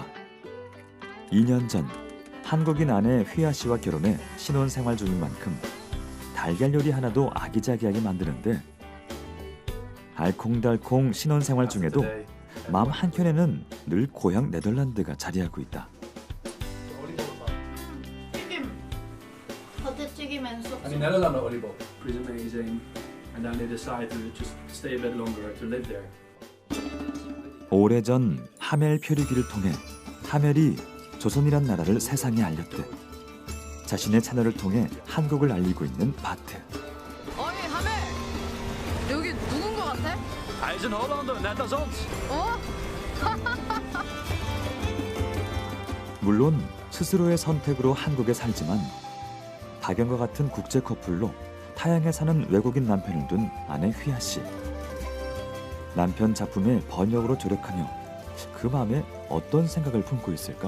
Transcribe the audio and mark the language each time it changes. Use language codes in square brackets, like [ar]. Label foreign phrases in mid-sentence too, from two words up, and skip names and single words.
[ko] 2년 전 한국인 아내 휘아 씨와 결혼해 신혼생활 중인 만큼 달걀 요리 하나도 아기자기하게 만드는데 알콩달콩 신혼생활 중에도 마음 한켠에는 늘 고향 네덜란드가 자리하고 있다. 부대찌개면 쏙. [en] And in Netherlands, oliebol. Pretty amazing. And then they decide to just stay a bit longer to live there. [ko] 오래전 하멜 표류기를 통해 하멜이 조선이란 나라를 세상에 알렸듯 자신의 채널을 통해 한국을 알리고 있는 바트. 어이 하멜, 여기 누군 것 같아? [nl] Hij is een Hollander, net als ons. [ko] 물론 스스로의 선택으로 한국에 살지만 박연과 같은 국제 커플로 타양에 사는 외국인 남편을 둔 아내 휘아 씨. 남편 작품의 번역으로 조력하며 그 마음에 어떤 생각을 품고 있을까?